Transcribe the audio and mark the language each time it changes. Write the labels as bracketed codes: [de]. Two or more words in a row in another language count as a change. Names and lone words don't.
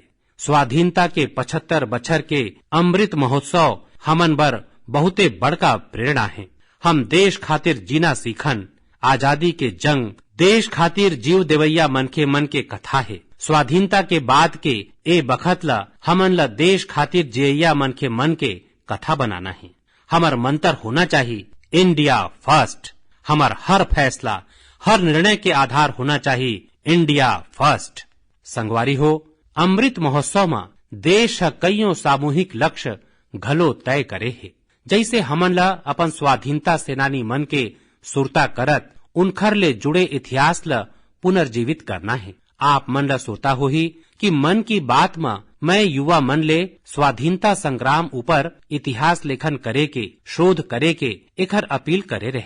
[hne] स्वाधीनता के 75 बछर के अमृत महोत्सव हमन बर बहुते बड़का प्रेरणा है। हम देश खातिर जीना सीखन। आजादी के जंग, देश खातिर जीव देवैया मनखे मन के कथा है। स्वाधीनता के बाद के ए बखत ला हमन ला देश खातिर जियैया मनखे मन के कथा बनाना है। हमार मंत्र होना चाहिए [en] India first. [hne] हमार हर फैसला, हर निर्णय के आधार होना चाहिए [en] India first. [hne] संगवारी हो, अमृत महोत्सव में देश कईयों सामूहिक लक्ष्य घलो तय करे है। जैसे हमन ला अपन स्वाधीनता सेनानी मन के सुरता करत उनखर ले जुड़े इतिहास ला पुनर्जीवित करना है। आप मन ला सोता हो ही कि मन की बात में मैं युवा मन ले स्वाधीनता संग्राम ऊपर इतिहास लेखन करे के, शोध करे के एखर अपील करे रहे।